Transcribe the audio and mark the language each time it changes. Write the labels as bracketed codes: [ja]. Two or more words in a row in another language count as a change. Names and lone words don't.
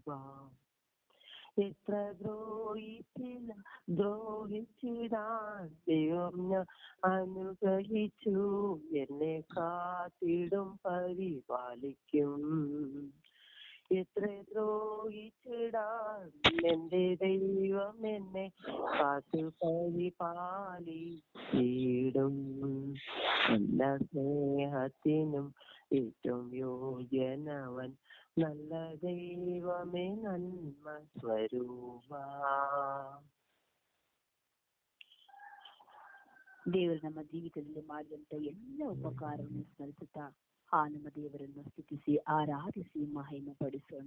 [ml] എത്ര ദ്രോഹിച്ചിടാൻ ദൈവം അനുഗ്രഹിച്ചു, എന്നെ കാത്തിടും പരിപാലിക്കും. എത്ര ദ്രോഹിച്ചിടാൻ എന്റെ ദൈവം എന്നെ കാത്തു പരിപാലിച്ചിടും. നല്ല ദൈവമേ നന്മ സ്വരൂപാ. [kn] ದೇವರು ನಮ್ಮ ಜೀವಿತದಲ್ಲಿ ಮಾಡಿದಂತ ಎಲ್ಲ ಉಪಕಾರವನ್ನು ಸ್ಮರಿಸುತ್ತಾ ಆ ನಮ್ಮ ದೇವರನ್ನು ಸ್ತುತಿಸಿ ಆರಾಧಿಸಿ ಮಹಿಮೆ ಪಡಿಸೋಣ.